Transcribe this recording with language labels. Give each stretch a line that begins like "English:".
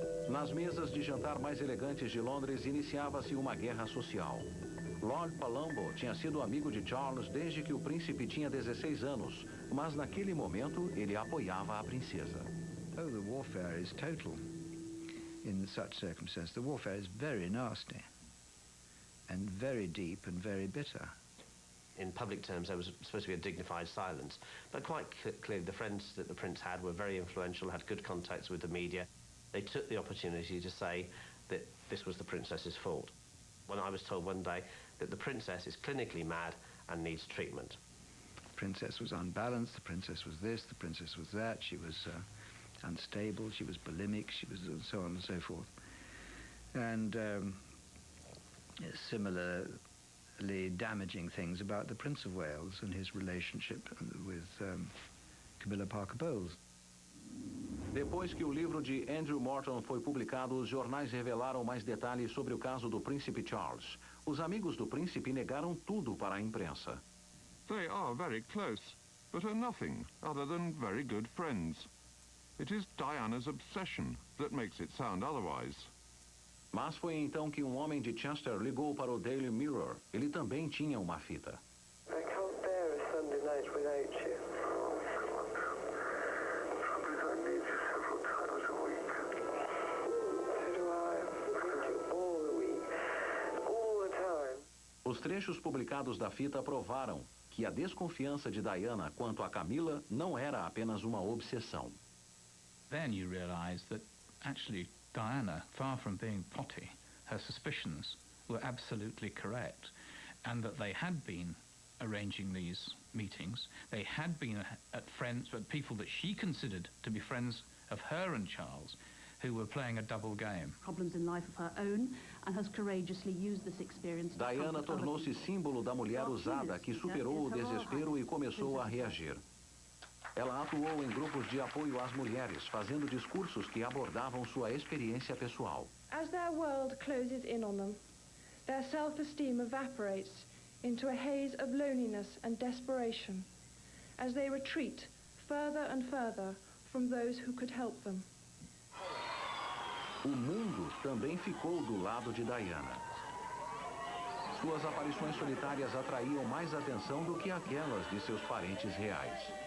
Portuguese: Nas mesas de jantar mais elegantes de Londres, iniciava-se uma guerra social. Lord Palumbo tinha sido amigo de Charles desde que o príncipe tinha 16 anos, mas naquele momento ele apoiava a princesa.
English: Oh, the warfare is total in such circumstances. The warfare is very nasty. And very deep and very bitter. In public terms, there was supposed to be a dignified silence, but quite clearly the friends that the Prince had were very influential, had good contacts with the media. They took the opportunity to say that this was the Princess's fault. When I was told one day that the Princess is clinically mad and needs treatment. The Princess was unbalanced, the Princess was this, the Princess was that, she was unstable, she was bulimic, she was so on and so forth. And similarly damaging things about the Prince of Wales and his relationship with Camilla Parker Bowles.
Portuguese: Depois que o livro de Andrew Morton foi publicado, os jornais revelaram mais detalhes sobre o caso do príncipe Charles. Os amigos do príncipe negaram tudo para a imprensa.
English: They are very close, but are nothing other than very good friends. It is Diana's obsession that makes it sound otherwise.
Portuguese: Mas foi então que um homem de Chester ligou para o Daily Mirror. Ele também tinha uma fita.
English: I can't bear a Sunday night without you. I need you several times a week. So do I. I need you all the week. All the time.
Portuguese: Os trechos publicados da fita provaram que a desconfiança de Diana quanto a Camila não era apenas uma obsessão.
English: Then you realize that actually Diana, far from being potty, her suspicions were absolutely correct, and that they had been arranging these meetings. They had been at friends, but people that she considered to be friends of her and Charles, who were playing a double game. Problems in life of her own, and has courageously used this experience.
Portuguese: Diana tornou-se símbolo da mulher usada que superou o desespero e começou a reagir. Ela atuou em grupos de apoio às mulheres, fazendo discursos que abordavam sua experiência pessoal.
English: As their world closes in on them, their self-esteem evaporates into a haze of loneliness and desperation as they retreat further and further from those who could help them.
Portuguese: O mundo também ficou do lado de Diana. Suas aparições solitárias atraíam mais atenção do que aquelas de seus parentes reais.